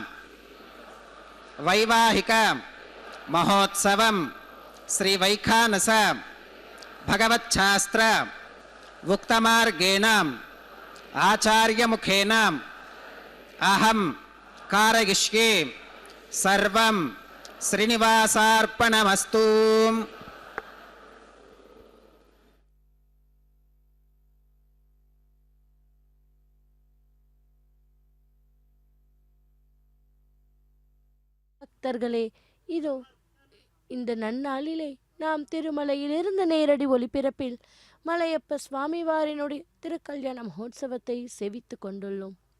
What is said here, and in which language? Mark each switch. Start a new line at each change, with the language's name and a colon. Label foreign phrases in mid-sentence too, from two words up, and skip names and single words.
Sanskrit: वैवाहिक महोत्सवं श्री वैखानस भगवच्छास्त्र उक्तमार्गेण आचार्य मुखेन अहं कारयिष्ये सर्वं श्रीनिवासार्पणमस्तु.
Tamil: பக்தர்களே, இதோ இந்த நன்னாளிலே நாம் திருமலையிலிருந்து நேரடி ஒளிபரப்பில் மலையப்ப சுவாமிவாரினுடைய திருக்கல்யாண மகோத்சவத்தை செவித்து கொண்டுள்ளோம்.